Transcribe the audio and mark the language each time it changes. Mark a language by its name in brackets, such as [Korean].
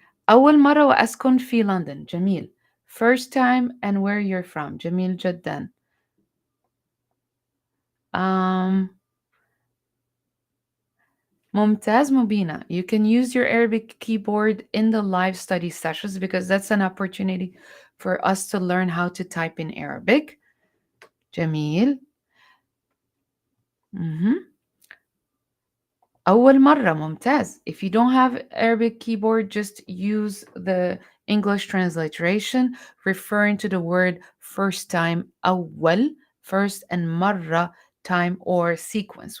[Arabic] أول مرة وأسكن في لندن جميل. [English] First time and where you're from [Arabic] جميل جدا. um, ممتاز مبينة. [English] You can use your Arabic keyboard in the live study sessions because that's an opportunity for us to learn how to type in Arabic. [Arabic] جميل. أول مرة ممتاز. [English] If you don't have Arabic keyboard, just use the English transliteration referring to the word first time أول, first, and مرة, time or sequence.